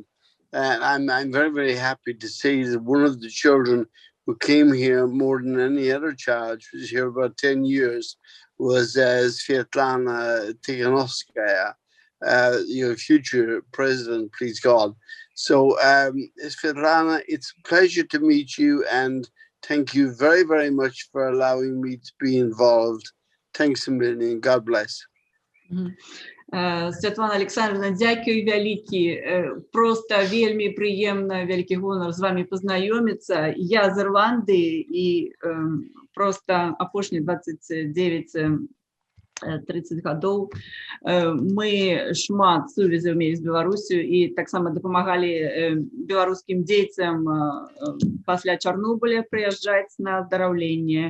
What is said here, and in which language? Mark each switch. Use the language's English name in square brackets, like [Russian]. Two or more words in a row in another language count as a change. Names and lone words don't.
[English] And I'm very, very happy to say that one of the children who came here more than any other child, who was here about 10 years, was Svetlana Tikhanovskaya, your future president, please God. So, Svetlana, it's a pleasure to meet you and thank you very, very much for allowing me to be involved. Thanks a million. God bless. [Belarusian] Святлана Александровна, дякую вялікі. Просто вельмі прыемна, вялікі гонар з вами пазнаёміцца. Я з Ірландыі і просто апошнія 29-30 гадоў мы шмат сувязяў мелі з Беларусю і таксама дапамагалі беларускім дзецям пасля Чарнобыля прыязджаць на аздараўленне.